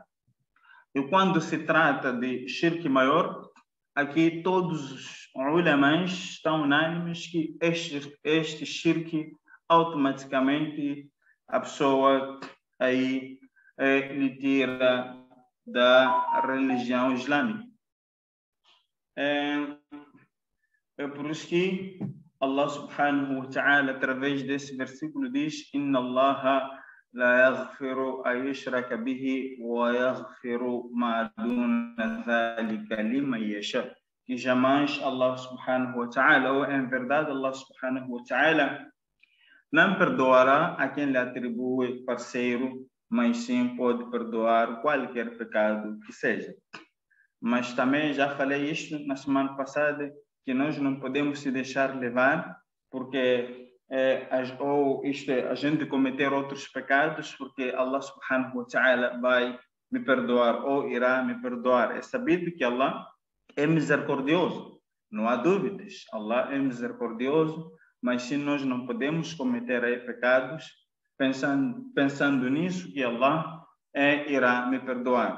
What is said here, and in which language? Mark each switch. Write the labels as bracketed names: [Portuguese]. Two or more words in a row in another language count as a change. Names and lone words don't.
[Portuguese] E quando se trata de shirk maior, aqui todos os ulamãs estão unânimes que este shirk automaticamente a pessoa aí lhe tira da religião islâmica. É por isso que Allah [Arabic] سبحانه وتعالى, [Portuguese] através desse versículo, diz: [Arabic] إن الله لا يغفر أن يشرك به ويغفر ما دون ذلك لمن يشاء. [Portuguese] Que jamais Allah [Arabic] سبحانه وتعالى, [Portuguese] ou em verdade Allah [Arabic] سبحانه وتعالى, [Portuguese] não perdoará a quem lhe atribui parceiro, mas sim pode perdoar qualquer pecado que seja. Mas também já falei isto na semana passada, que nós não podemos se deixar levar, porque a gente cometer outros pecados, porque Allah [Arabic] سبحانه وتعالى [Portuguese] vai me perdoar ou irá me perdoar. É sabido que Allah é misericordioso, não há dúvidas. Allah é misericordioso, mas se nós não podemos cometer aí pecados, pensando nisso, que Allah irá me perdoar.